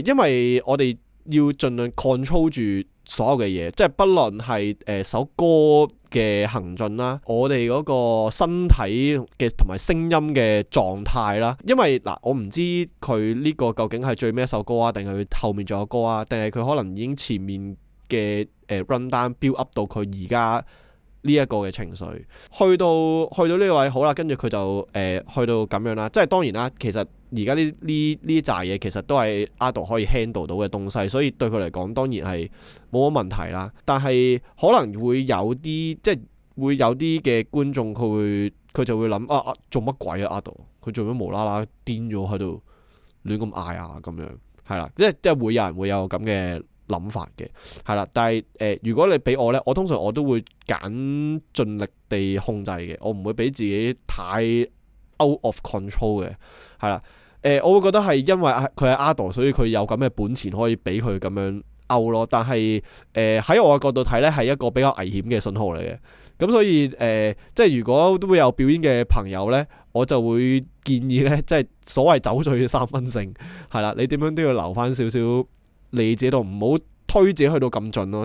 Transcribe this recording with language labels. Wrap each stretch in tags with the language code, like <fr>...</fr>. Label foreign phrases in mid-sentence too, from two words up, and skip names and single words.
<yue>因為我哋要盡量 control 住所有嘅嘢，即係不論係首歌嘅行進啦，我哋嗰個身體嘅同埋聲音嘅狀態啦。因為嗱，我唔知佢呢個究竟係最尾一首歌啊，定係佢後面仲有歌啊，定係佢可能已經前面嘅</yue> <en>run down build up</en> <yue>到佢而家呢一個嘅情緒，去到呢個位好啦，跟住佢就去到咁樣啦。即係當然啦，其實而家呢扎嘢其實都係 Ado 可以 handle 到嘅東西，所以對佢嚟講當然係冇乜問題啦。但係可能會有啲即係會有啲嘅觀眾佢就會諗做乜鬼啊 Ado 佢做乜無啦啦癲咗喺度亂咁嗌啊咁樣，係啦，即係會有人會有咁嘅諗法嘅，係啦。但係如果你俾我呢，我通常我都會揀盡力地控制嘅，我唔會俾自己太</yue> <en>out of control</en> <yue>嘅，係啦。我會覺得係因為佢係 Ado，所以佢有咁嘅本錢可以俾佢咁樣 out 咯。但係喺我嘅角度睇呢，係一個比較危險嘅信號嚟嘅。咁所以即係如果都會有表演嘅朋友呢，我就會建議呢，即係所謂酒醉三分醒，係啦，你點樣都要留翻少少你自己度，唔好推自己去到咁盡咯。</yue>